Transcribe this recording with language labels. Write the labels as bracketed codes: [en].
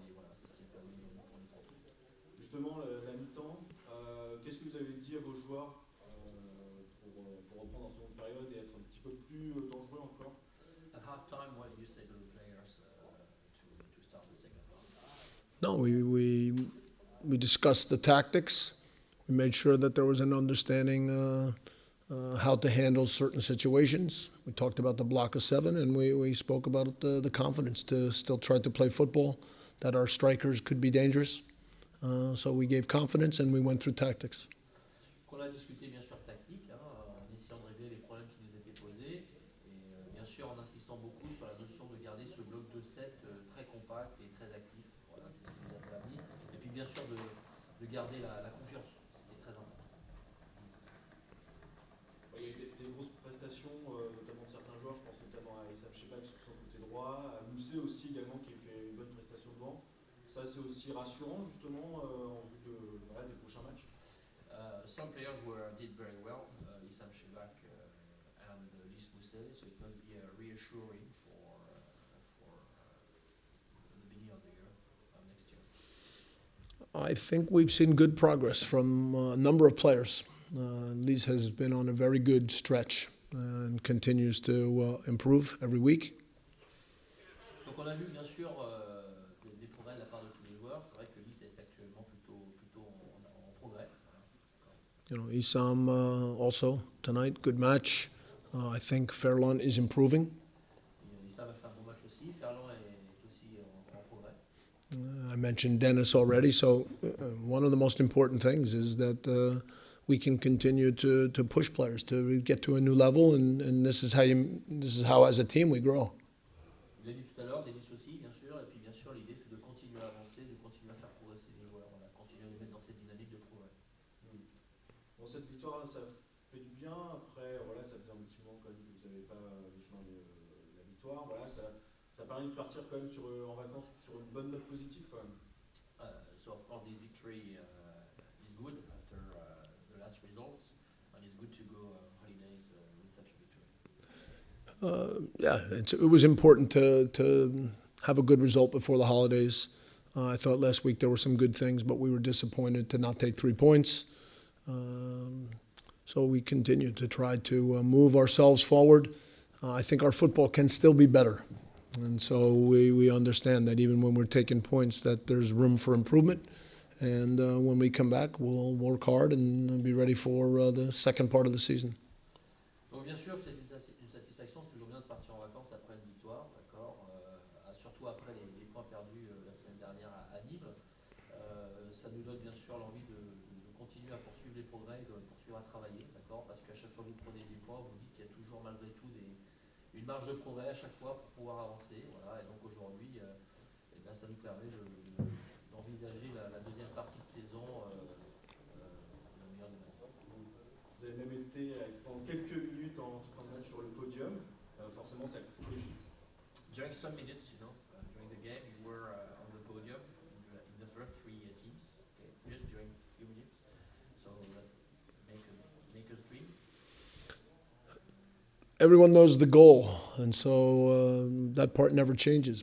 [fr] Et voilà, c'est ce qui a permis aujourd'hui pour les trois. Justement, la mi-temps, qu'est-ce que vous avez dit à vos joueurs pour reprendre en seconde période et être un petit peu plus dangereux encore? [en] At halftime, what did you say to the players to start the second half? No, we discussed the tactics. We made sure that there was an understanding how to handle certain situations. We talked about the block of 7, and we spoke about the confidence to still try to play football, that our strikers could be dangerous. So we gave confidence, and we went through tactics. [fr] On a discuté bien sûr tactique, en essayant de régler les problèmes qui nous étaient posés, et bien sûr en insistant beaucoup sur la notion de garder ce bloc de 7 très compact et très actif. Voilà, c'est ce qui nous a permis bien sûr de garder la confiance, ce qui est très important. Il y a eu des grosses prestations, notamment de certains joueurs, je pense notamment à Issam Chebak sur son côté droit, à Moussé aussi également qui fait une bonne prestation devant. Ça c'est aussi rassurant justement en vue des prochains matchs. [en] Some players did very well, Issam Chebak and Lys Moussé, so it must be reassuring for the beginning of the year, next year. I think we've seen good progress from a number of players. Lys has been on a very good stretch and continues to improve every week. [fr] Donc on a vu bien sûr des progrès de la part de tous les joueurs. C'est vrai que Lys est actuellement plutôt en progrès. [en] You know, Issam also tonight, good match. I think Fairlawn is improving. [fr] Issa va faire un bon match aussi. Ferland est aussi en progrès. [en] I mentioned Dennis already, so one of the most important things is that we can continue to push players to get to a new level, and this is how as a team we grow. [fr] Je l'ai dit tout à l'heure, Denis aussi bien sûr, et puis bien sûr l'idée c'est de continuer à avancer, de continuer à faire progresser les joueurs, on a continué à les mettre dans cette dynamique de progrès. Bon, cette victoire, ça fait du bien. Après, voilà, ça faisait un petit moment quand même que vous n'avez pas le chemin de la victoire. Voilà, ça permet de partir quand même en vacances sur une bonne note positive quand même. [en] So of course this victory is good after the last results, and it's good to go holidays with such a victory. It was important to have a good result before the holidays. I thought last week there were some good things, but we were disappointed to not take 3 points. So we continue to try to move ourselves forward. I think our football can still be better. And so we understand that even when we're taking points, that there's room for improvement. And when we come back, we'll work hard and be ready for the second part of the season. [fr] Donc bien sûr, c'est une satisfaction, c'est toujours bien de partir en vacances après une victoire, d'accord, surtout après les points perdus la semaine dernière à Nîmes. Ça nous donne bien sûr l'envie de continuer à poursuivre les progrès, de poursuivre à travailler, d'accord, parce qu'à chaque fois que vous prenez des points, vous dites qu'il y a toujours malgré tout une marge de progrès à chaque fois pour pouvoir avancer, voilà, et donc aujourd'hui, ça nous permet d'envisager la deuxième partie de saison le meilleur des manières. Vous avez même été pendant quelques minutes en tout match sur le podium. Forcément, ça cogite. [en] During some minutes, during the game, you were on the podium in the first 3 teams. Okay, just during a few minutes, so that make us dream. Everyone knows the goal, and so that part never changes.